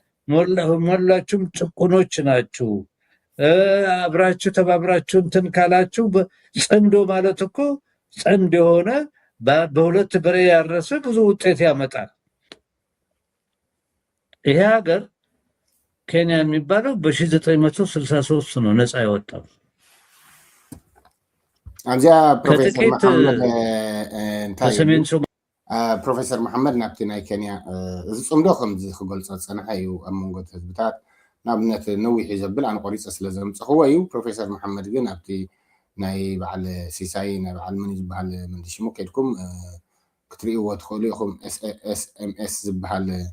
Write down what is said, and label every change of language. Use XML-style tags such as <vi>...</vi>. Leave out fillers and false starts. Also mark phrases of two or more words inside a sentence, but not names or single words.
<am>ሞላችሁም ጭቁኖች ናችሁ፣ አብራችሁ ተባብራችሁ እንትን ካላችሁ ጽምዶ ማለት እኮ ጽምዶ የሆነ በሁለት በሬ ያረሰ ብዙ ውጤት ያመጣል። ይሄ ሀገር ኬንያ የሚባለው በ1963 ነው ነፃ የወጣው። አዚያ ፕሮፌሰር ከጥቂት መሐመድ ከሰሜን ሶማሊያ</am> <ti>ፕሮፌሰር መሐመድ ናብቲ ናይ ኬንያ እዚ ፅምዶ ከምዚ ክገልፆ ዝፀንሐ እዩ ኣብ መንጎ ህዝብታት ንኣብነት ነዊሕ እዩ ዘብል ኣነ ቆሪፀ ስለ ዘምፅኽዎ እዩ። ፕሮፌሰር መሐመድ ግን ኣብቲ ናይ በዓል ሲሳይ ናይ በዓል ምን ዝበሃል ምንዲ ሽሙ ከይድኩም ክትሪእዎ ትኽእሉ ኢኹም ኤስኤምኤስ ዝበሃል</ti>